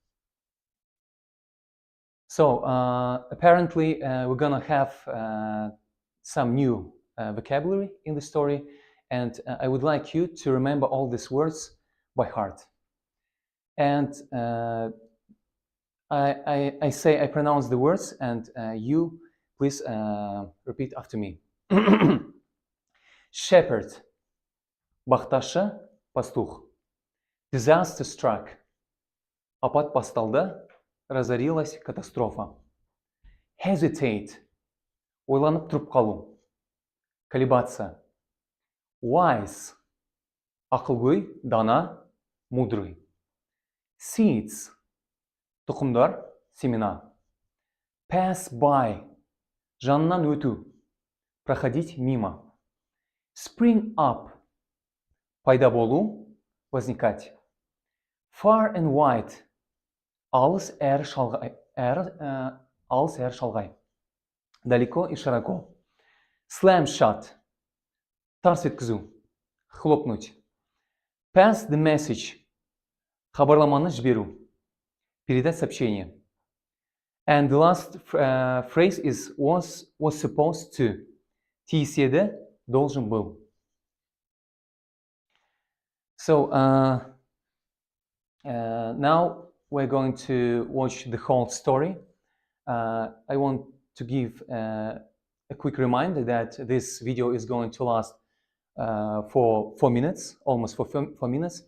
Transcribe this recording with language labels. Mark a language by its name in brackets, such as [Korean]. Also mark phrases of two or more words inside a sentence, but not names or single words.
[English] So apparently we're going to have some new vocabulary in the story, and I would like you to remember all these words by heart. And I pronounce the words, and you please repeat after me. Shepherd. [Kazakh] Бақташы, пастух. [English] Disaster struck. [Kazakh] Апат басталды, [Russian] разорилась катастрофа. [Kazakh] Hesitate. Ойланып тұрып қалу. [Russian] Колебаться. Wise. [Kazakh] Ақылгөй, дана, мудрый. Seeds. Тұқымдар, семена. [English] Pass by. [Kazakh] Жанынан өту. [Russian] Проходить мимо. [English] Spring up. [Kazakh] Пайда болу, возникать. [English] Far and wide. [Kazakh] Алыс әрі шалғай. [Russian] Далеко и широко. [English] Slam shut. [Kazakh] Тарс еткізу. Хлопнуть. [English] Pass the message. [Kazakh] Хабарламаны жіберу. [Russian] Передать сообщение. [English] And the last phrase is was supposed to. [Kazakh] Тиіс еді, [Russian] должен был. [English] So now we're going to watch the whole story. I want to give a quick reminder that this video is going to last for 4 minutes, almost for 4 minutes.